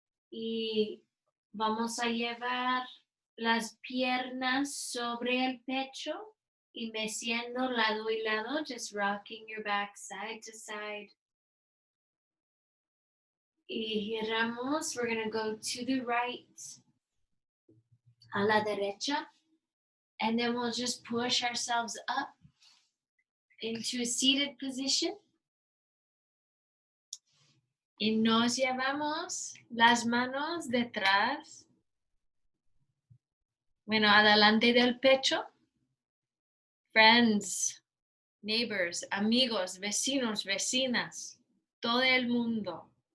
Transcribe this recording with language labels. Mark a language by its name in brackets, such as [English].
[Spanish] Y vamos a llevar las piernas sobre el pecho y meciendo lado y lado, [English] just rocking your back side to side. [Spanish] Y giramos, [English] we're gonna go to the right, [Spanish] a la derecha, [English] and then we'll just push ourselves up into a seated position. [Spanish] Y nos llevamos las manos detrás. Bueno, adelante del pecho. [English] Friends, neighbors, [Spanish] amigos, vecinos, vecinas, todo el mundo.